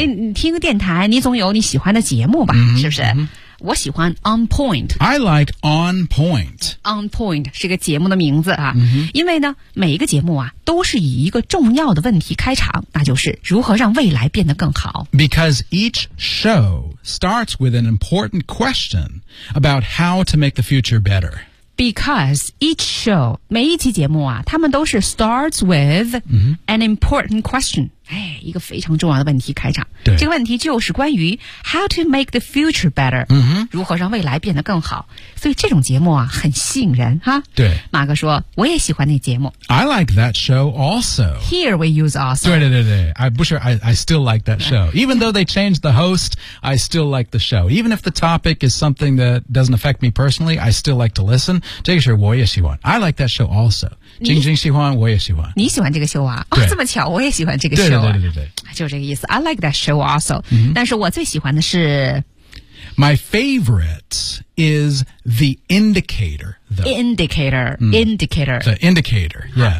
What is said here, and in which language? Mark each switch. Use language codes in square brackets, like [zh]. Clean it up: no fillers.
[zh] 你听个电台你总有你喜欢的节目吧、是不是、我喜欢 On Point [en] I like On Point [zh] On Point 是个节目的名字啊、 mm-hmm. 因为呢每一个节目啊都是以一个重要的问题开场那就是如何让未来变得更好 [en] Because each show starts with an important question about how to make the future better Because each show, [zh] 每一期节目啊他们都是 [en] starts with an important question. [zh] 哎一个非常重要的问题开场。对。这个问题就是关于 [en] how to make the future better,、 mm-hmm. [zh] 如何让未来变得更好。所以这种节目啊很吸引人哈。对。马哥说我也喜欢那节目。 [en] I like that show also. Here we use also. [zh] 对对对对。 [en] I still like that show. Even though they changed the host, I still like the show. Even if the topic is something that doesn't affect me personally, I still like to listen. [zh] 这个是我也喜欢 [en] I like that show also [zh] 晶晶喜欢我也喜欢你喜欢这个秀啊、哦、这么巧我也喜欢这个秀、啊、对对对 对就这个意思 [en] I like that show also、 mm-hmm. [zh] 但是我最喜欢的是 [en] My favorite is the indicator、though. Indicator、mm-hmm. Indicator The indicator、yeah.